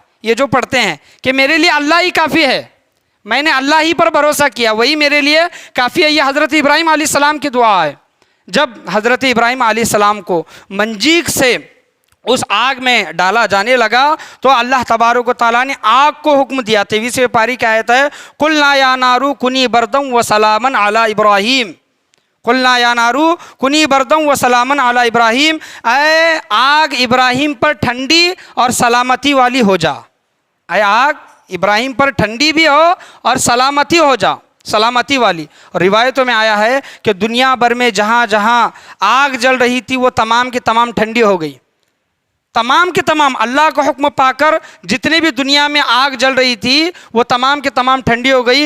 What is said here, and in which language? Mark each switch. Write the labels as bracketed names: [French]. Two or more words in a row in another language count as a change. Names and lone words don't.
[Urdu] یہ جو پڑھتے ہیں کہ میرے لیے اللہ ہی کافی ہے، میں نے اللہ ہی پر بھروسہ کیا، وہی میرے لیے کافی ہے، یہ حضرت ابراہیم علیہ السلام کی دعا ہے۔ جب حضرت ابراہیم علیہ السلام کو منجیق سے اس آگ میں ڈالا جانے لگا تو اللہ تبارک و تعالیٰ نے آگ کو حکم دیا۔ 23ویں پاری کی آیت ہے [Arabic] قلنا یا نار کنی بردم و سلاما علی ابراہیم، قلنا یا نار کنی بردم و سلاما علی ابراہیم، [Urdu] اے آگ ابراہیم پر ٹھنڈی اور سلامتی والی ہو جا، اے آگ ابراہیم پر ٹھنڈی بھی ہو اور سلامتی ہو جا، سلامتی والی۔ اور روایتوں میں آیا ہے کہ دنیا بھر میں جہاں جہاں آگ جل رہی تھی وہ تمام کی تمام ٹھنڈی ہو گئی، تمام کے تمام اللہ کا حکم پا کر جتنے بھی دنیا میں آگ جل رہی تھی وہ تمام کے تمام ٹھنڈی ہو گئی۔